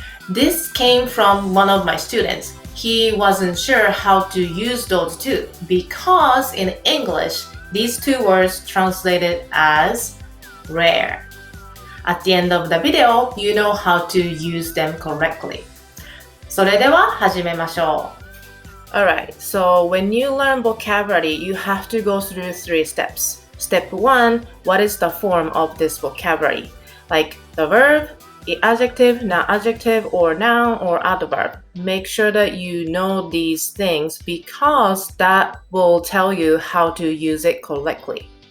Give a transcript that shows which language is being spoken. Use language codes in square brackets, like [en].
[en] This came from one of my students. He wasn't sure how to use those two because in English, these two words translated as rare. At the end of the video, you know how to use them correctly. [ja] それでは始めましょう。 [en] Alright, so when you learn vocabulary, you have to go through 3 steps. Step 1, what is the form of this vocabulary? Like the verb, the adjective, non-adjective, or noun, or adverb. Make sure that you know these things because that will tell you how to use it correctly.